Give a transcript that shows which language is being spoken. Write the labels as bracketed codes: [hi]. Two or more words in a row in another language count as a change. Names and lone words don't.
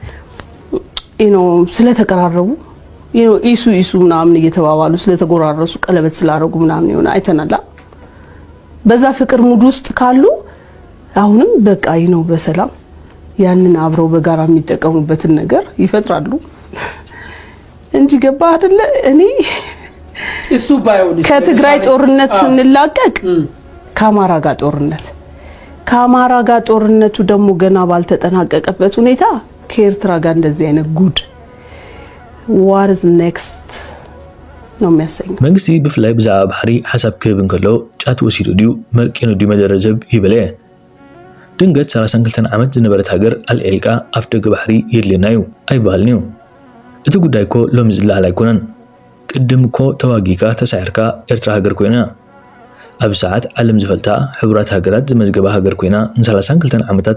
[am] ስለተቀራረቡ ኢሱ ምናምን እየተባባሉ ስለተጎራረሱ ቀለበት ስላረጉ ምናምን ይሆነ አይተናላ። በዛ ፍቅር ሙድ ውስጥ ካሉ አሁንም በቃ በሰላም ያንን አብረው በጋራ የሚጠቀሙበትን ነገር ይፈጥራሉ እንጂ ገባ አይደለ? እኔ እሱ ባይሆን ከትግራይ ጦርነት ስንላቀቅ ከአማራ ጋር ጦርነቱ ደግሞ ገና ባልተጠናቀቀበት ሁኔታ ከኤርትራ ጋር እንደዚህ አይነት ጉድ [en] what is next [am] ነው የሚያሰኝ። [ti] መንግስቲ ብፍላይ ብዛዕባ ባሕሪ ሓሳብ ክህብ እንከሎ ጫት ወሲዱ ድዩ መርቂኑ ድዩ መደረዘብ ይበለ ድንገት 32 ዓመት ዝነበረት ሃገር አልዒልቃ ኣፍ ደገ ባሕሪ የድልናዩ ኣይባህልን እዩ። እቲ ጉዳይ ኮ ሎሚ ዝለዓል ኣይኮነን። ቅድም ኮ ተዋጊካ ተሳዒርካ ኤርትራ ሃገር ኮይና ኣብ ሰዓት ዓለም ዝፈልታ ሕቡራት ሃገራት ዝመዝገባ ሃገር ኮይና ን32 ዓመታት